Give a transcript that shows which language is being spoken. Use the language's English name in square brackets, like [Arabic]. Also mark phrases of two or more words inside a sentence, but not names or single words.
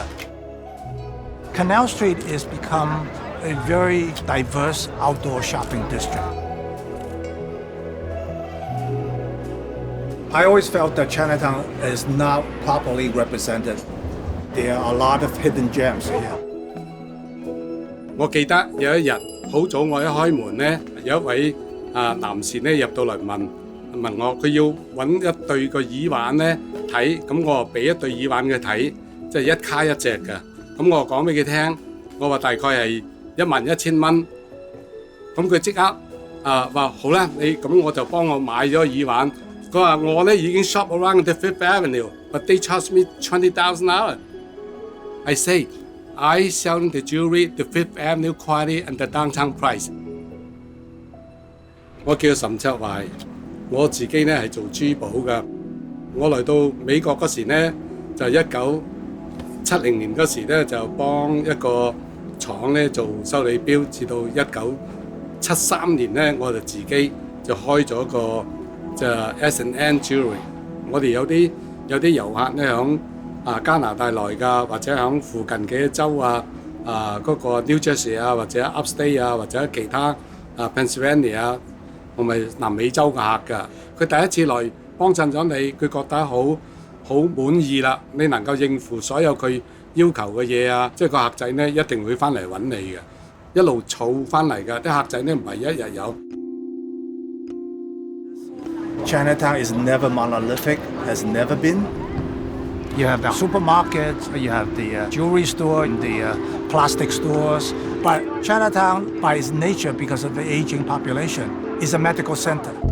[English] Canal Street has become a very diverse outdoor shopping district. I always felt that Chinatown is not properly represented. There are a lot of hidden gems here. [Cantonese] 我記得有一日好早，我一開門呢，有一位男士呢入到嚟問我，佢要揾一對個耳環呢睇，咁我俾一對耳環佢睇，即係一卡一隻嘅。咁我講俾佢聽，我話大概係11,000蚊。咁佢即刻話好啦，你咁我就幫我買咗耳環。佢話我呢已經 [English] shop around the Fifth Avenue，but they charge me $20,000. I say, I selling the jewelry, the Fifth Avenue quality and the downtown price. [Cantonese] 我叫岑卓懷，我自己呢係做珠寶㗎。我嚟到美國嗰時呢，就1970年嗰時呢，就幫一個廠呢做修理錶，至到1973年呢，我就自己就開咗個就 S&N Jewelry。我哋有啲遊客呢響加拿大來㗎，或者響附近嘅州嗰個 New Jersey 或者 Upstate 或者其他 Pennsylvania 同埋南美洲嘅客㗎。佢第一次來幫襯咗你，佢覺得好滿意啦。你能夠應付所有佢要求嘅嘢即係個客仔呢一定會翻嚟揾你嘅，一路儲翻嚟㗎。啲客仔呢唔係一日有。 [English] Chinatown is never monolithic, has never been. You have the supermarkets, you have the jewelry store, and the plastic stores. But Chinatown, by its nature, because of the aging population, is a medical center.